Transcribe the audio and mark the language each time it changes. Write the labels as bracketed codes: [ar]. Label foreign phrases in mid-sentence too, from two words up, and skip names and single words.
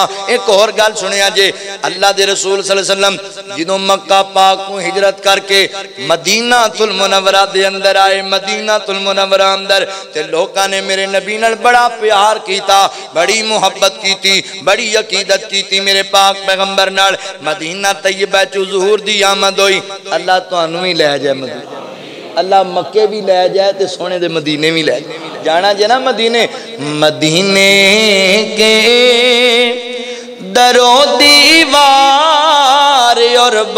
[pa] ایک اور گل سنیا جے، اللہ دے رسول [ar] صلی اللہ علیہ وسلم [pa] جدوں مکہ پاک کو ہجرت کر کے مدینہ المنورہ دے اندر آئے، مدینہ المنورہ اندر تے لوکاں نے میرے نبی نال بڑا پیار کیتا، بڑی محبت کیتی، بڑی عقیدت کیتی میرے پاک پیغمبر نال۔ مدینہ طیبہ چ حضور دی آمد ہوئی، اللہ تانوں ہی لے جائے مدینہ، اللہ مکے بھی لے جائے تے سونے دے مدینے بھی لے جائے۔ جانا جے نا مدینے، مدینے کے در و دیوار اور